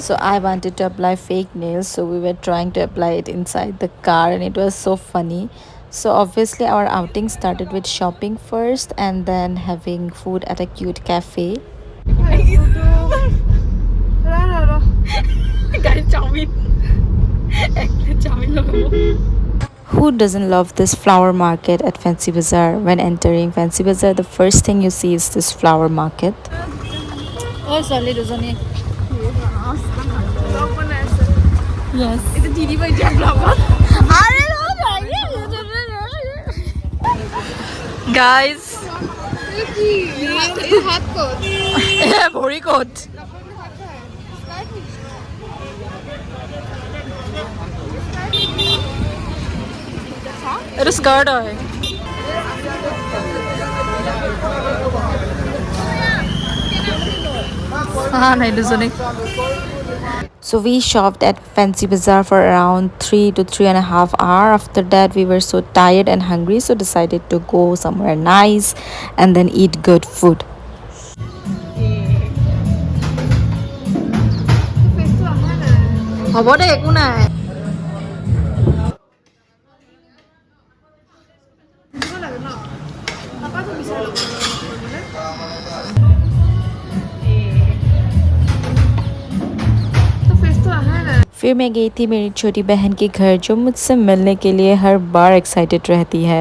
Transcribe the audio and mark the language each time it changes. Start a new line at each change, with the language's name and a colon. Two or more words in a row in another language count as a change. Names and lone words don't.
English: So I wanted to apply fake nails. So we were trying to apply it inside the car and it was so funny. So obviously our outing started with shopping first and then having food at a cute cafe. Guys,
Assamese: চাউমিন এক প্লেট চাউমিন লাগাবো
English: Who doesn't love this flower market at Fancy Bazaar? When entering Fancy Bazaar, the first thing you see is this flower market.
Assamese: ও ছোৱালী দুজনী Yes.
English: It's a TD by Jam Lava. Guys.
Assamese: ভৰি ক'ত এইটো স্কাৰ্ট হয় নাই দুজনী
English: So we shopped at Fancy Bazaar for around 3 to 3.5 hours. After that, we were so tired and hungry, so decided to go somewhere nice and then eat good food.
Assamese: হ'ব দে একো নাই
Hindi: फिर मैं गई थी मेरी छोटी बहन के घर जो मुझसे मिलने के लिए हर बार एक्साइटेड रहती है.